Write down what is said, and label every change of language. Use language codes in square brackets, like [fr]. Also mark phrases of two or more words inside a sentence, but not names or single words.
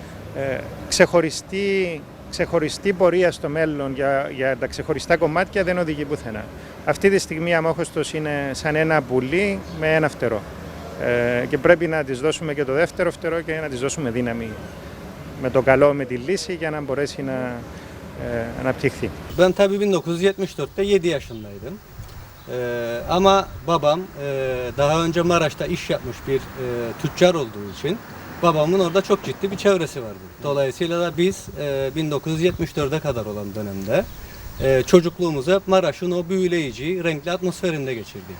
[el] Ξεχωριστή πορεία στο μέλλον για τα ξεχωριστά κομμάτια δεν οδηγεί πουθενά. Αυτή τη στιγμή η Αμμόχωστος είναι σαν ένα πουλί με ένα φτερό. Και πρέπει να της δώσουμε και το δεύτερο φτερό και να της δώσουμε δύναμη με το καλό, με τη λύση για να μπορέσει να αναπτυχθεί. [tr] Ben tabii 1974'te 7 yaşındaydım. Ama babam daha önce Maraş'ta iş yapmış bir tüccar olduğu için babamın orada çok ciddi bir çevresi vardı. Dolayısıyla da biz 1974'e kadar olan dönemde çocukluğumuzu hep Maraş'ın o büyüleyici, renkli atmosferinde geçirdik.